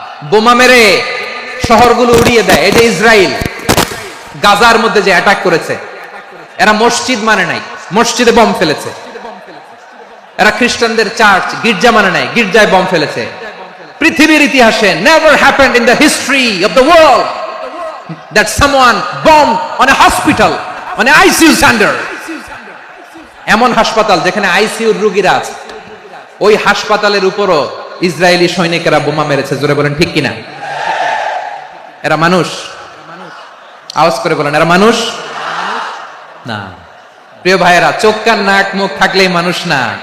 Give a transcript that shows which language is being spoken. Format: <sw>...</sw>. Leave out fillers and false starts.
<bn>বোমা মেরে শহরগুলো উড়িয়ে দেয়। এই যে ইসরায়েল গাজার মধ্যে যে অ্যাটাক করেছে, এরা মসজিদ মানে নাই, মসজিদে বম ফেলেছে। এরা খ্রিস্টানদের চার্চ গির্জা মানে নাই, গির্জায় বম ফেলেছে। পৃথিবীর ইতিহাসে</bn> <en>never happened in the history of the world that someone bombed on a hospital, on a ICU center.</en> <bn>এমন হাসপাতাল যেখানে আইসিইউর রোগীরা আছে, ওই হাসপাতালের উপরও ইসরায়েলি সৈনিকেরা বোমা মেরেছে। জোরে বলেন ঠিক কিনা? এরা মানুষ? আওয়াজ করে বলেন, এরা মানুষ না। প্রিয় ভাইয়েরা, চোখ কান নাক মুখ থাকলেই মানুষ না।</bn>